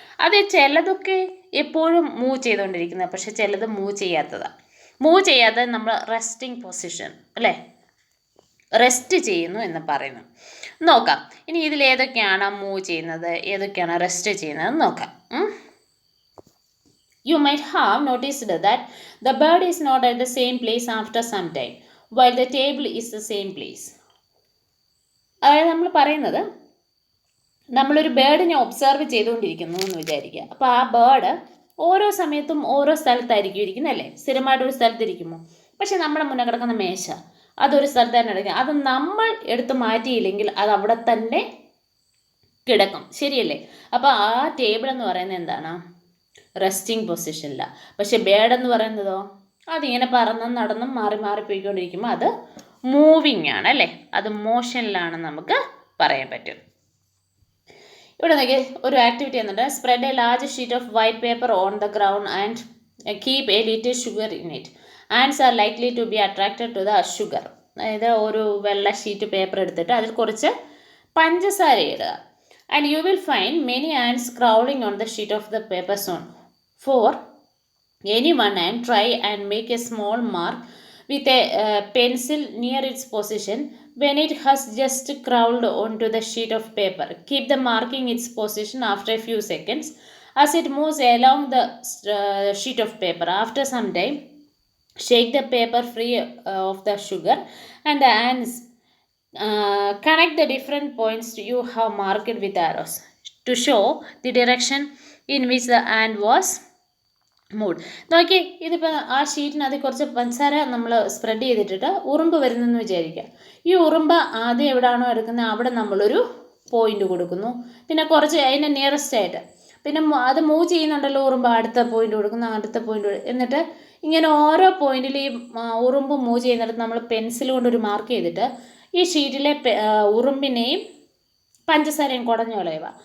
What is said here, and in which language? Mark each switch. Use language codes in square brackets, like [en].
[ml] അത് ചിലതൊക്കെ എപ്പോഴും മൂവ് ചെയ്തുകൊണ്ടിരിക്കുന്നത്, പക്ഷെ ചിലത് മൂവ് ചെയ്യാത്തത് നമ്മൾ റെസ്റ്റിംഗ് പൊസിഷൻ, അല്ലേ? റെസ്റ്റ് ചെയ്യുന്നു എന്ന് പറയുന്നു. നോക്കാം ഇനി ഇതിൽ ഏതൊക്കെയാണ് മൂവ് ചെയ്യുന്നത്, ഏതൊക്കെയാണ് റെസ്റ്റ് ചെയ്യുന്നത് നോക്കാം. [en] You might have noticed that the bird is not at the same place after some time, while the table is the same place. [ml] അതായത് നമ്മൾ പറയുന്നത്, നമ്മളൊരു ബേർഡിനെ ഒബ്സർവ് ചെയ്തുകൊണ്ടിരിക്കുന്നു എന്ന് വിചാരിക്കുക. അപ്പോൾ ആ ബേർഡ് ഓരോ സമയത്തും ഓരോ സ്ഥലത്തായിരിക്കും ഇരിക്കുന്നത്, അല്ലേ? സ്ഥിരമായിട്ടൊരു സ്ഥലത്തിരിക്കുമോ? പക്ഷെ നമ്മുടെ മുന്നേ കിടക്കുന്ന മേശ അതൊരു സ്ഥലത്ത് തന്നെ എടുക്കുക. അത് നമ്മൾ എടുത്ത് മാറ്റിയില്ലെങ്കിൽ അത് അവിടെ തന്നെ കിടക്കും, ശരിയല്ലേ? അപ്പോൾ ആ ടേബിൾ എന്ന് പറയുന്നത് എന്താണ്? റെസ്റ്റിംഗ് പൊസിഷനില്ല. പക്ഷെ ബേർഡ് എന്ന് പറയുന്നതോ അതിങ്ങനെ പറന്നും നടന്നും മാറി പോയിക്കൊണ്ടിരിക്കുമ്പോൾ അത് മൂവിങ് ആണ്, അല്ലേ? അത് മോഷനിലാണെന്ന് നമുക്ക് പറയാൻ പറ്റും. ഇവിടെ നോക്കി ഒരു ആക്ടിവിറ്റി എന്നുണ്ട്. [en] Spread a large sheet of white paper on the ground and keep a little sugar in it. Ants are likely to be attracted to the sugar. [ml] അതായത് ഒരു വെള്ള ഷീറ്റ് പേപ്പർ എടുത്തിട്ട് അതിൽ കുറച്ച് പഞ്ചസാര ഇടുക. [en] and you will find many ants crawling on the sheet of the paper stone. For any one ant, try and make a small mark with a pencil near its position when it has just crawled onto the sheet of paper. Keep the marking its position after a few seconds as it moves along the sheet of paper. After some time, shake the paper free of the sugar and the ants connect the different points you have marked with arrows to show the direction in which the ant was [ml] mood നോക്കി. ഇതിപ്പോൾ ആ ഷീറ്റിനകത്ത് കുറച്ച് പഞ്ചസാര നമ്മൾ spread ചെയ്തിട്ടിട്ട് ഉറുമ്പ് വരുന്നെന്ന് വിചാരിക്കുക. ഈ ഉറുമ്പ് ആദ്യം എവിടെയാണോ എടുക്കുന്നത് അവിടെ നമ്മളൊരു പോയിന്റ് കൊടുക്കുന്നു. പിന്നെ കുറച്ച് അതിൻ്റെ നിയറസ്റ്റ് ആയിട്ട് പിന്നെ അത് മൂവ് ചെയ്യുന്നുണ്ടല്ലോ ഉറുമ്പ്, അടുത്ത പോയിന്റ് കൊടുക്കുന്നു, അടുത്ത പോയിന്റ്, എന്നിട്ട് ഇങ്ങനെ ഓരോ പോയിന്റിൽ ഈ ഉറുമ്പ് മൂവ് ചെയ്യുന്നിടത്ത് നമ്മൾ പെൻസിൽ കൊണ്ടൊരു മാർക്ക് ചെയ്തിട്ട് ഈ ഷീറ്റിലെ ഉറുമ്പിനെയും പഞ്ചസാരയും കുടഞ്ഞു കളയുക.